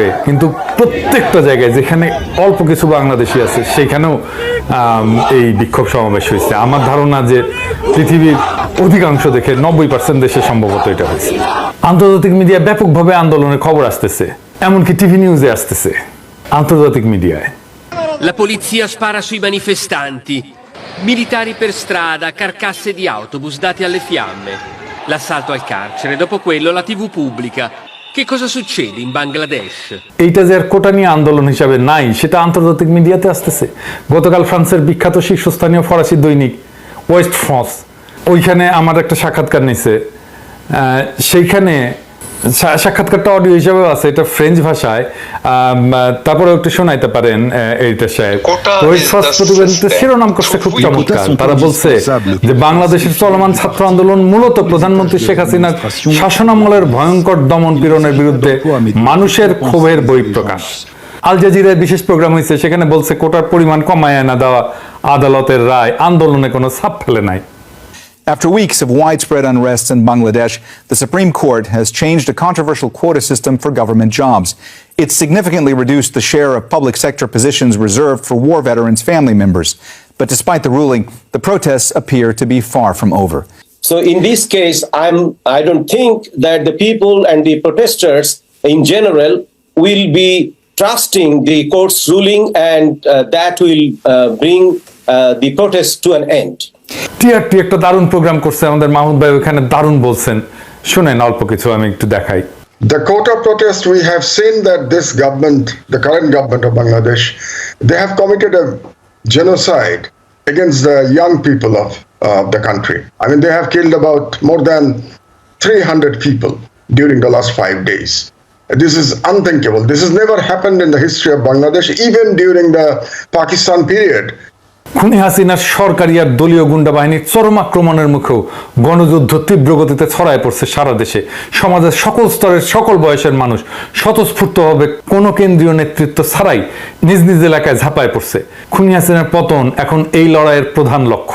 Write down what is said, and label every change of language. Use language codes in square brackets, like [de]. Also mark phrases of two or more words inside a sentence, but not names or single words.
[bn] কিন্তু প্রত্যেকটা জায়গায় যেখানে অল্প কিছু বাংলাদেশি আছে সেখানেও এই বিক্ষোভ সমাবেশ হয়েছে। আমার ধারণা যে পৃথিবীর অধিকাংশ দেখে 90% দেশে সম্ভবত এটা হয়েছে। আন্তর্জাতিক মিডিয়া ব্যাপকভাবে আন্দোলনের খবর আসতেছে, এমনকি টিভি নিউজে আসতেছে, আন্তর্জাতিক মিডিয়ায়। [it] La polizia spara sui manifestanti. Militari per strada, carcasse di autobus dati alle fiamme. L'assalto al carcere, dopo quello la TV pubblica. Che cosa succede in Bangladesh? [bn] এইটা যে আর কোটা নিয়ে আন্দোলন হিসাবে নাই, সেটা আন্তর্জাতিক মিডিয়াতে আসতেছে। গতকাল ফ্রান্সের বিখ্যাত শীর্ষস্থানীয় ফরাসি দৈনিক ওয়েস্ট ফ্রান্স, ওইখানে আমার একটা সাক্ষাৎকার নিছে। সেইখানে সাক্ষাৎকারটা অডিও হিসাবে আছে, এটা ফ্রেঞ্চ ভাষায়, তারপরে একটু শোনাইতে পারেন। এইটা সাহেব প্রতিবেদনটা শিরোনাম করছে খুব চমৎকার। তারা বলছে যে বাংলাদেশের চলমান ছাত্র আন্দোলন মূলত প্রধানমন্ত্রী শেখ হাসিনার শাসনামলের ভয়ঙ্কর দমন পীড়নের বিরুদ্ধে মানুষের ক্ষোভের বহিঃপ্রকাশ। আল জাজিরায় বিশেষ প্রোগ্রাম হয়েছে, সেখানে বলছে কোটার পরিমাণ কমায় না দেওয়া আদালতের রায় আন্দোলনে কোনো ছাপ ফেলে নাই। [en] After weeks of widespread unrest in Bangladesh, the Supreme Court has changed a controversial quota system for government jobs. It's significantly reduced the share of public sector positions reserved for war veterans' family members. But despite the ruling, the protests appear to be far from over. So in this case, I don't think that the people and the protesters in general will be trusting the court's ruling, and that will bring the protest to an end. [bn] টিআরটি একটা দারুণ প্রোগ্রাম করছে আমাদের মাহমুদ ভাই, ওখানে দারুণ বলছেন, শুনেন অল্প কিছু আমি একটু দেখাই। [en] The quota protest, we have seen that this government, the current government of Bangladesh, they have committed a genocide against the young people of the country. I mean, they have killed about more than 300 people during the last 5 days. This is unthinkable. This has never happened in the history of Bangladesh, even during the Pakistan period. [bn] খুনি হাসিনার সরকারি আর দলীয় গুন্ডা বাহিনীর চরম আক্রমণের মুখেও গণযুদ্ধ তীব্র গতিতে ছড়ায় পড়ছে সারা দেশে। সমাজের সকল স্তরের সকল বয়সের মানুষ স্বতঃস্ফূর্তভাবে কোনো কেন্দ্রীয় নেতৃত্ব ছাড়াই নিজ নিজ এলাকায় ঝাঁপায় পড়ছে। খুনি হাসিনার পতন এখন এই লড়াইয়ের প্রধান লক্ষ্য।